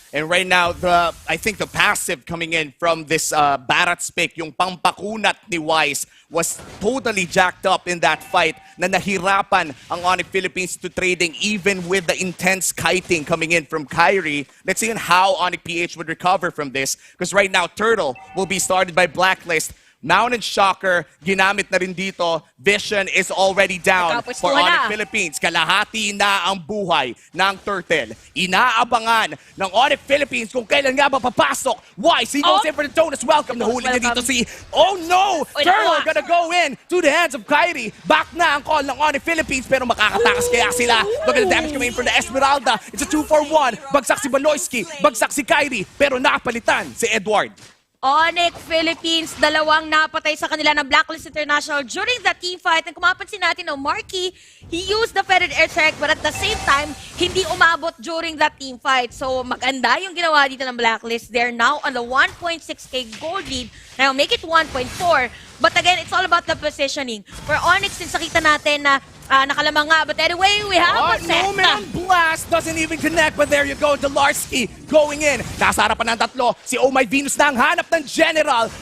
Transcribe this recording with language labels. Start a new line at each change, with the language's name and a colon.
English: And right now, I think the passive coming in from this Barats pick,
Filipino: yung pampakunat ni Wise,
English: was totally jacked up in that fight
Filipino: na nahirapan ang ONIC Philippines
English: to trading even with the intense kiting coming in from Kyrie. Let's see how ONIC PH would recover from this, because right now, Turtle will be started by BLACKLIST. Mountain Shocker,
Filipino: ginamit na rin dito.
English: Vision is already down for ONIC Philippines.
Filipino: Kalahati na ang buhay ng Turtle. Inaabangan ng ONIC Philippines kung kailan nga ba papasok.
English: Wise, he goes in for the Jonas. Welcome.
Filipino: Nahuli niya dito si...
English: Oh no! Turtle gonna go in to the hands of Kyrie. Back na ang call ng ONIC Philippines,
Filipino: pero makakatakas kaya sila.
English: Look at the damage coming in for the Esmeralda. It's a 2-for-1.
Filipino: Bagsak si Baloyski. Bagsak si Kyrie. Pero nakapalitan si Edward.
English: ONIC Philippines,
Filipino: dalawang napatay sa kanila ng
English: BLACKLIST International during the team fight. And
Filipino: kung mapansin natin,
English: Marky, he used the feathered air strike, but at the same time,
Filipino: hindi umabot
English: during that team fight.
Filipino: So maganda yung ginawa dito ng BLACKLIST.
English: They're now on the 1.6k gold lead. Now make it 1.4. But again, it's all about the positioning. For ONIC, since
Filipino: nakita natin na nakalamang nga.
English: But anyway, we have a set. No man, blast doesn't even connect. But there you go, Delarski going in.
Filipino: Nasa harapan ng tatlo. Si Oh My Venus na ang hanap ng General.